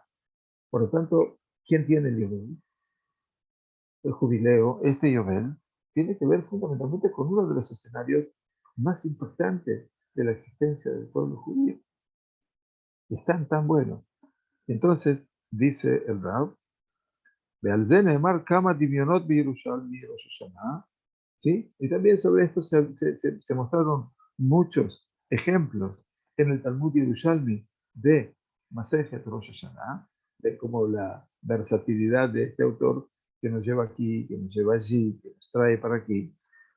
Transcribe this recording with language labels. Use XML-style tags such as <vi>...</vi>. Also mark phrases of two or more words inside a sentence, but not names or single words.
<es>Por lo tanto, ¿quién tiene el Yobel? El jubileo, este Yobel, tiene que ver fundamentalmente con uno de los escenarios más impactantes de la existencia del pueblo judío. Y están tan buenos. Entonces, dice el Rab,</es> <he>ועל זה נאמר כמה דמיונות בירושלמי ראש השנה,</he> <es>¿sí? Y también sobre esto se mostraron muchos ejemplos en el Talmud Yerushalmi de</es> <he>מסכת ראש השנה,</he> <es>de como la versatilidad de este autor que nos lleva aquí, que nos lleva allí, que nos trae para aquí.</es>